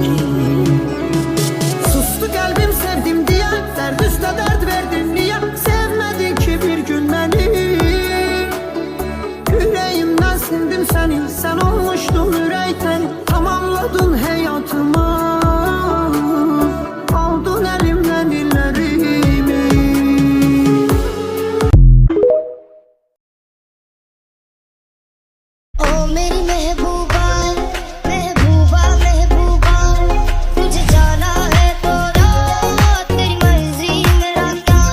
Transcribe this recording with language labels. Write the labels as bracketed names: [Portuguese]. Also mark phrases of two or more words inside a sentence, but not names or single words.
[Turkish] Sustu kalbim sevdim diye, dert üstü dert verdim niye? Sevmedi ki bir gün beni. Yüreğimden sildim seni, sen olmuştun yürekten. Tamamladın hayatımı, aldın elimden ellerimi. [Hindi] ओ मेरी महबूबा महबूबा महबूबा, तुझे जाना है तो रात, तेरी मर्जी मेरा काम।